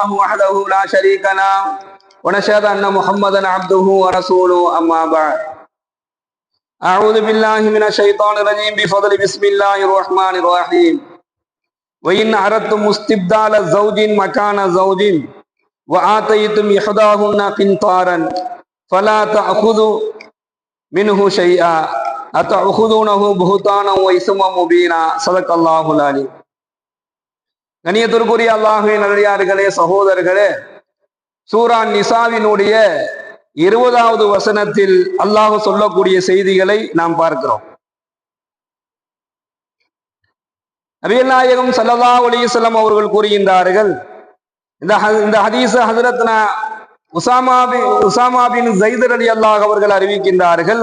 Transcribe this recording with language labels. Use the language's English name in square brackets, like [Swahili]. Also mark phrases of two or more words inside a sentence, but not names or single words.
[Arabic] وحده لا شريك له ونشهد أن محمدا عبده ورسوله أما بعد أعوذ بالله من الشيطان الرجيم بفضل بسم الله الرحمن الرحيم وإن أردتم استبدال زوج مكان زوج وآتيتم إحداهن قنطارا فلا تأخذوا منه شيئا أتأخذونه بهتانا وإثما مبينا صدق الله العليم. [Tamil] கண்ணியத்திற்குரிய அல்லாஹ்வின் நல்லடியார்களே, சகோதரர்களே, சூரா நிசாவினுடைய 20வது வசனத்தில் அல்லாஹ் சொல்லக்கூடிய செய்திகளை நாம் பார்க்கிறோம். நபிகள் நாயகம் [Arabic] صلى الله عليه وسلم [Tamil] அவர்கள் கூறுகின்றார்கள், இந்த ஹதீஸ் ஹஜ்ரத்னா உசாமா பின் ஸைத் ரலியல்லாஹு அவர்கள் அறிவிக்கின்றார்கள்.